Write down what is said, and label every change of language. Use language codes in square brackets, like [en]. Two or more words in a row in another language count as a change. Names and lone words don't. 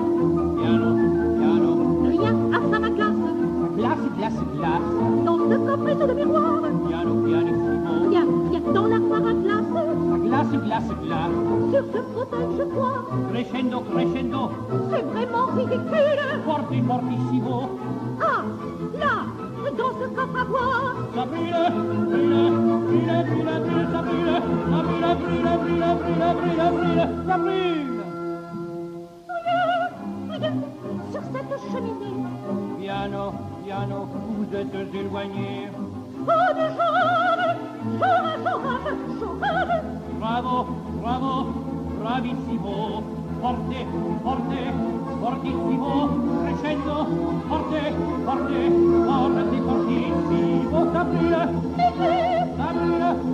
[it] Piano, piano, [fr] rien à ça ma glace. glace, glace, glace, Dans ce coffret sous le miroir, [it] piano, pianissimo, [fr] rien dans l'armoire à glace. glace, glace, glace, Sur ce fauteuil je crois, [it] crescendo, crescendo, [fr] c'est vraiment ridicule. [it] forti, fortissimo, [fr] Ah, là, dans ce coffre à bois, ça brûle, brûle, brûle, brûle, brûle, ça brûle, ça brûle, brûle, brûle, brûle, brûle, brûle, ça brûle. sur cette cheminée, [it] Piano, piano. [fr] piano, vous êtes éloigné. Pas de sauvage. [it] Bravo, bravo, bravissimo, forte, forte, fortissimo, crescendo, forte, forte, forte, fortissimo, Sabrina, Sabrina,